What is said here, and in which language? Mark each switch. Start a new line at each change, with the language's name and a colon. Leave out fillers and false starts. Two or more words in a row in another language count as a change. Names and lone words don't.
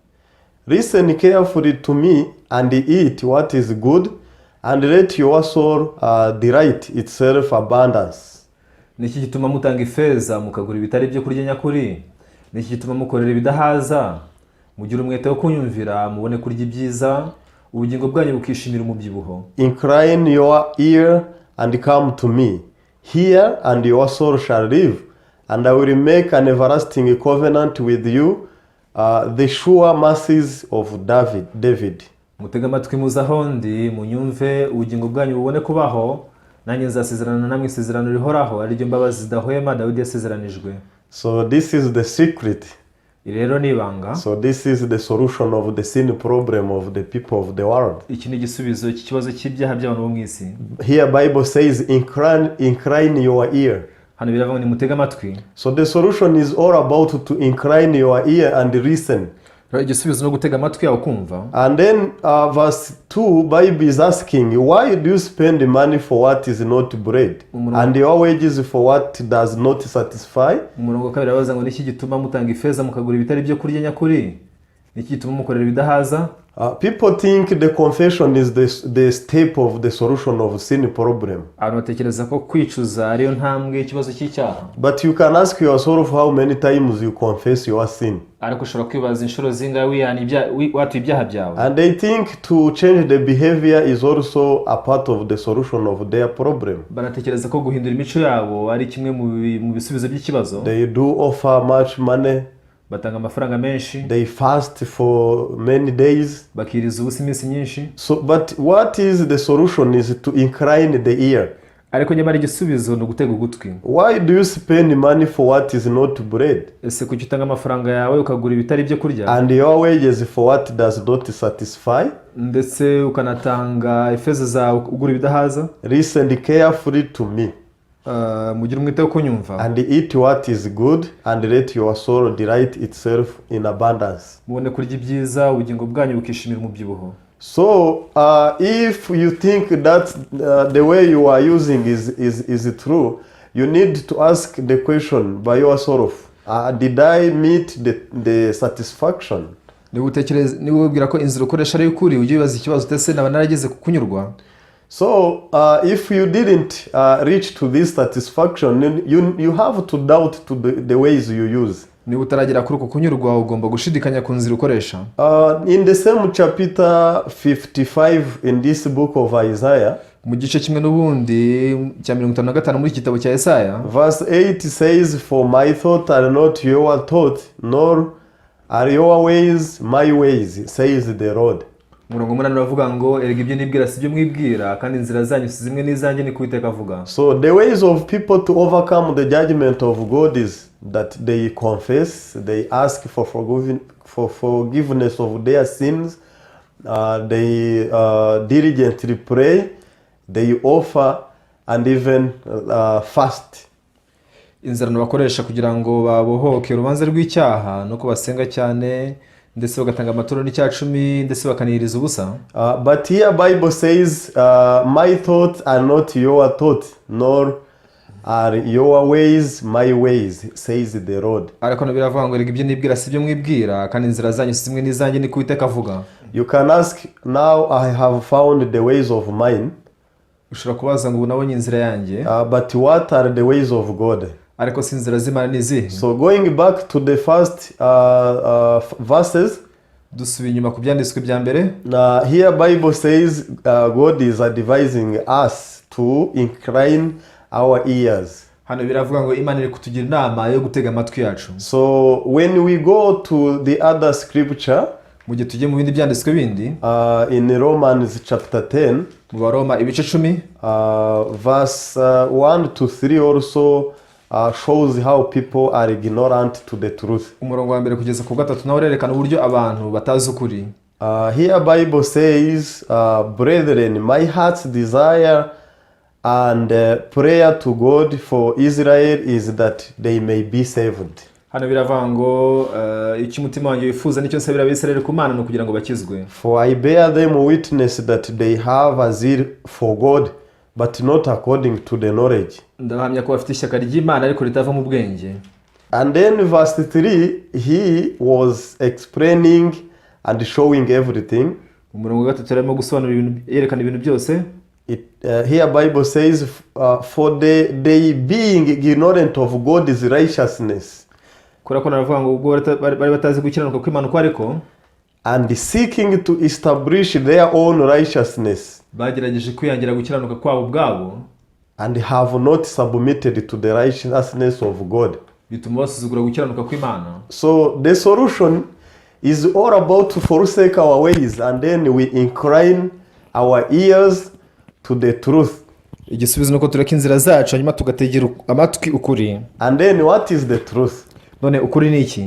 English: Listen carefully to me and eat what is good, and let your soul delight itself abundance."
Kinyarwanda: Niki gituma mutanga ifeza mukagura ibitari byo kurya nyakuri? Niki gituma mukorera ibidahaza? Mugira umwete wo kunyumvira, mubone kurya ibyiza, ubugingo bwanyu bukishimira umubyibuho.
English: Incline your ear and come to me. Hear, and your soul shall live, and I will make an everlasting covenant with you, the sure mercies of David.
Kinyarwanda: Mutega amatwi muzahondi, munyumve, ubugingo bwanyu bubone kubaho, nanjye nzasezerana namwe isezerano rihoraho, ari ryo mbabazi zidahwema Dawidi yasezeranijwe.
English: So this is the secret.
Kinyarwanda: Rero ni ibanga.
English: So this is the solution of the sin problem of the people of the world.
Kinyarwanda: Iki ni igisubizo cy'ikibazo cy'ibyaha by'abantu bo mu isi.
English: Here Bible says, incline your ear.
Kinyarwanda: Hano biravuga ngo nimutega amatwi.
English: So the solution is all about to incline your ear and listen.
Kinyarwanda: Igisubizo no gutega amatwi yawe kumva.
English: And then verse 2, Bible is asking, "Why do you spend money for what is not bread, and your wages for what does not satisfy?"
Kinyarwanda: Umurongo wa kabiri arabaza ngo niki gituma mutanga ifeza mukagura ibitari byo kurya nyakuri? Niki gituma mukorera ibidahaza?
English: People think the confession is the step of the solution of sin problem.
Kinyarwanda: Abantu batekereza ko kwicuza ariyo ntambwe ikibazo cy'icyaha.
English: But you can ask yourself how many times you confess your sin.
Kinyarwanda: Ariko ushobora kwibaza inshuro zingahe wihana ibyaha byawe.
English: And they think to change the behavior is also a part of the solution of their problem.
Kinyarwanda: Banatekereza ko guhindura imico yabo ari kimwe mu bisubizo by'ikibazo.
English: They do offer much money.
Kinyarwanda: Batanga amafaranga menshi.
English: They fast for many days.
Kinyarwanda: Bakiriza ubusa iminsi nyinshi.
English: So, but what is the solution is to incline the ear.
Kinyarwanda: Ariko nyamara igisubizo no gutega ugutwi.
English: Why do you spend money for what is not bread?
Kinyarwanda: Ese kuki utanga amafaranga yawe ukagura ibitari byo kurya?
English: And your wages for what does not satisfy?
Kinyarwanda: Ndetse ukanatanga ifeza zawe ugura ibidahaza?
English: Listen carefully to me.
Kinyarwanda: Mugira umwete wo kunyumva.
English: And eat what is good, and let your soul delight itself in abundance.
Kinyarwanda: Mubone kurya ibyiza, ubugingo bwanyu bukishimira umubyibuho.
English: So if you think that the way you are using is true, you need to ask the question by yourself, did I meet the satisfaction?
Kinyarwanda: Niba ubwira ko inzira ukoresha ari ukuri, ujye wibaza ikibazo utese naba narageze kukunyurwa.
English: So if you didn't reach to this satisfaction, you have to doubt to the ways you use.
Kinyarwanda: Niba utaragera kuri uko kunyurwa, ugomba gushidikanya ku nzira ukoresha.
English: In the same chapter 55 in this book of Isaiah,
Kinyarwanda: mu gice kimwe n'ubundi cya 55 muri kitabo cya Yesaya,
English: verse 8 says, "For my thoughts are not your thoughts, nor are your ways my ways, says the Lord."
Kinyarwanda: Umurongo munani uravuga ngo erega ibyo nibwira si byo mwibwira, kandi inzira zanyu si zimwe n'izanjye, ni Uwiteka avuga.
English: So the ways of people to overcome the judgment of God is that they confess, they ask for forgiveness of their sins, they diligently pray, they offer, and even fast.
Kinyarwanda: Inzira bakoresha kugira ngo babohoke urubanza rw'icyaha no ko basenga cyane, ndetse bagatanga amaturo n'icyacumi, ndetse bakaniriza ubusa.
English: But here Bible says, "My thoughts are not your thoughts, nor are your ways my ways, says the Lord."
Kinyarwanda: Ariko no biravuga ngo erega ibyo nibwira si byo mwibwira, kandi inzira zanyu si zimwe n'izanjye, ni Uwiteka avuga.
English: You can ask, "Now I have found the ways of mine."
Kinyarwanda: Ushobora kubaza ngo nabonye inzira yanjye.
English: But what are the ways of God?
Kinyarwanda: Ariko si inzira z'Imana ni izihe?
English: So going back to the first verses,
Kinyarwanda: dusubiye inyuma ku byanditswe bya mbere.
English: Here Bible says God is advising us to incline our ears.
Kinyarwanda: Hano biravuga ngo Imana iri kutugira inama yo gutega amatwi yacu.
English: So when we go to the other scripture,
Kinyarwanda: mu gihe tugiye mu bindi byanditswe bindi
English: in Romans chapter 10,
Kinyarwanda: mu Baroma ibice 10
English: verse 1 to 3 also shows how people are ignorant to the truth.
Kinyarwanda: umurongo wa mbere kugeza ku gatatu nawe urerekana uburyo abantu batazi ukuri.
English: Here Bible says, brethren, my heart's desire and prayer to God for Israel is that they may be saved.
Kinyarwanda: Hano biravuga ngo icyo umutima wanjye wifuza nicyo nsabira abisirayeli ku Mana no kugira ngo bakizwe.
English: For I bear them witness that they have a zeal for God, but not according to the knowledge.
Kinyarwanda: Ndahamya ko bafite ishyaka ry'Imana ariko ritava mu bwenge.
English: And then verse 3, he was explaining and showing everything.
Kinyarwanda: Umurongo wa gatatu arimo gusobanura ibintu, yerekana ibintu byose.
English: Here Bible says, for they being ignorant of God's righteousness,
Kinyarwanda: Kurako naravuga ngo ubwo bari batazi gukiranuka kw'Imana uko ariko,
English: and seeking to establish their own righteousness,
Kinyarwanda: bagerageje kwiyangira gukiranuka kwabo ubwabo,
English: and have not submitted to the righteousness of God.
Kinyarwanda: bituma basuzugura gukiranuka kw'Imana.
English: So the solution is all about to forsake our ways, and then we incline our ears to the truth.
Kinyarwanda: Igisubizo nuko tureka inzira zacu hanyuma tugategera amatwi ukuri.
English: And then what is the truth?
Kinyarwanda: None ukuri ni iki?